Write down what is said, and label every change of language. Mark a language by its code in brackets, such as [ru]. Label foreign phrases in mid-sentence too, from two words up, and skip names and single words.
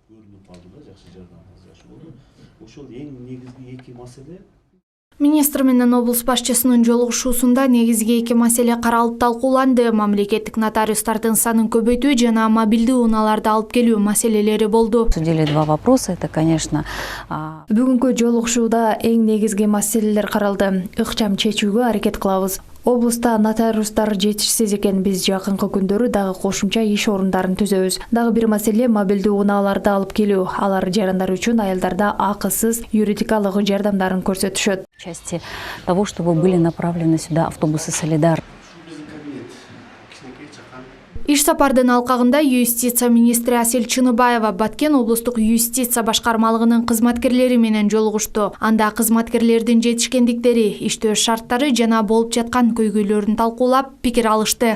[ky] көрүнүп калды да, жакшы жардамыңыз жакшы болду. Ошол эң негизги эки маселе. Министр менен облус башчысынын жолугушуусунда негизги эки маселе каралып талкууланды. Мамлекеттик нотариустардын санын көбөйтүү жана мобилдүү унааларды алып келүү маселелери болду. [ru] Обсудили два вопроса, это, конечно. [ky] Бүгүнкү жолугушууда эң негизги маселелер каралды. Ыкчам чечүүгө аракет кылабыз. Облуста нотариустар жетишсиз экен, биз жакынкы күндөрү дагы кошумча иш орундарын түзөбүз. Дагы бир маселе мобилдүү унааларды алып келүү. Алар жарандар үчүн аялдарда акысыз юридикалык жардамдарын көрсөтүшөт. [ru] В части того, чтобы были направлены сюда автобусы «Солидар». [ky] Иш сапардын алкагында юстиция министри Асель Чыныбаева Баткен облустук юстиция башкармалыгынын кызматкерлери менен жолугушту. Анда кызматкерлердин жетишкендиктери, иштөө шарттары жана болуп жаткан көйгөйлөрүн талкуулап, пикир алышты.